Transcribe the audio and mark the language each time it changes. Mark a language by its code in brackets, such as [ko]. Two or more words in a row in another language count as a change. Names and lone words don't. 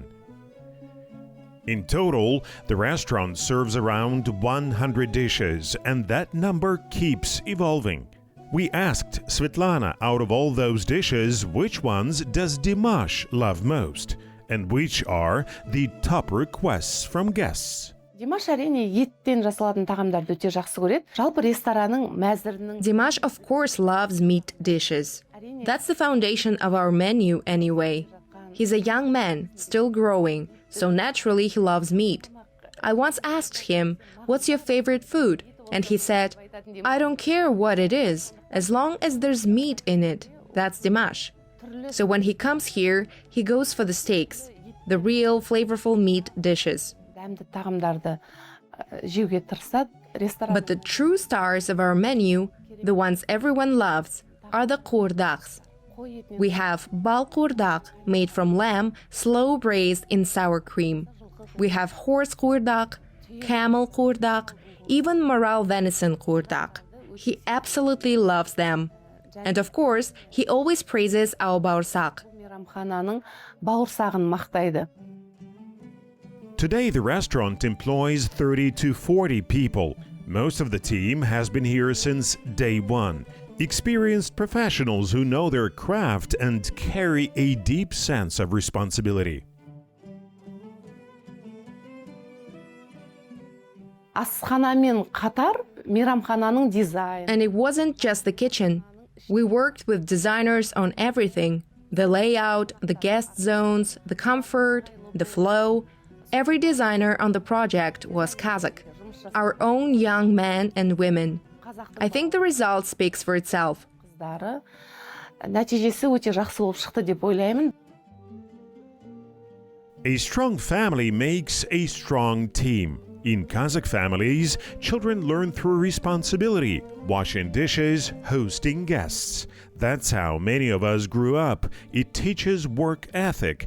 [en] In total, the restaurant serves around 100 dishes, and that number keeps evolving. We asked Svetlana, out of all those dishes, which ones does Dimash love most, and which are the top requests from guests. [kk] Димаш әрине еттен жасалатын тағамдарды өте жақсы көреді. Жалпы ресторанның мәзірінің [en] Dimash, of course, loves meat dishes. That's the foundation of our menu anyway. He's a young man, still growing, so naturally he loves meat. I once asked him, "What's your favorite food?" And he said, "I don't care what it is, as long as there's meat in it." That's Dimash. So when he comes here, he goes for the steaks, the real flavorful meat dishes. [kk] дәмді тағамдарды жеуге тырысады. Ресторан [en] But the true stars of our menu, the ones everyone loves, are the qurdaqs. We have bal qurdaq made from lamb, slow braised in sour cream. We have horse qurdaq, camel qurdaq, even Maral venison qurdaq. He absolutely loves them. And of course, he always praises our baursak. [kk] мейрамхананың бауырсағын мақтайды. [en] Today, the restaurant employs 30 to 40 people. Most of the team has been here since day one. Experienced professionals who know their craft and carry a deep sense of responsibility. [kk] Асханамен қатар мейрамхананың дизайны. [en] And it wasn't just the kitchen. We worked with designers on everything: the layout, the guest zones, the comfort, the flow. Every designer on the project was Kazakh, our own young men and women. I think the result speaks for itself. [kk] Қыздары нәтижесі өте жақсы болып шықты деп ойлаймын. [en] A strong family makes a strong team. In Kazakh families, children learn through responsibility, washing dishes, hosting guests. That's how many of us grew up. It teaches work ethic.